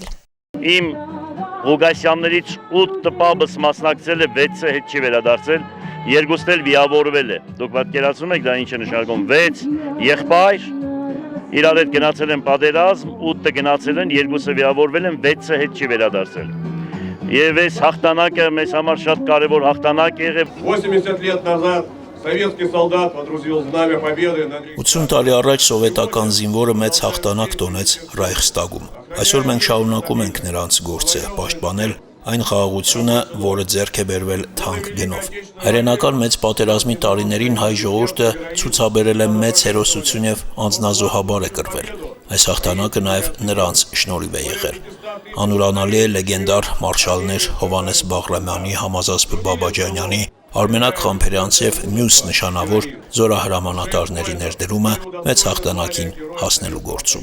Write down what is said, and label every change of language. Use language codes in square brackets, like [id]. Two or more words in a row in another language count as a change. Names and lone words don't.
[hy] Իմ Ղուգասյաններից 8 տպաբս մասնակցել է, 6-ը հետ չի վերադարձել, երկուսն էլ վիրավորվել է։ Դուք պատկերացնում եք դա ինչ է նշանակում, 6 եղբայր իրար հետ գնացել են պատերազմ, 8-ը գնացել են, 2-ը վիրավորվել են, 6-ը հետ չի վերադարձել։ Եվ այս հաղթանակը մեզ համար շատ կարևոր հաղթանակ եղավ։ [ru] 80 лет назад советский солдат водрузил знамя победы на [hy] 80 տարի առաջ սովետական զինվորը մեծ հաղթանակ տոնեց Ռայխստագում։ Այսօր մենք շարունակում ենք նրանց գործը պաշտպանել այն խաղաղությունը, որը ձեռք է բերվել թանկ գնով։ Հայրենական մեծ պատերազմի տարիներին հայ ժողովուրդը ցուցաբերել է մեծ հերոսություն եւ անձնազոհաբար է կրվել։ Այս հաղթանակը նաեւ նրանց շնորհիվ է եղել։ Անուրանալի է լեգենդար մարշալներ Հովհաննես Բաղրամյանի, Համազասպ Բաբաջանյանի, Արմենակ Խամփերյանցի եւ մյուս նշանավոր զորահրամանատարների ներդրումը մեծ հաղթանակին հասնելու գործում։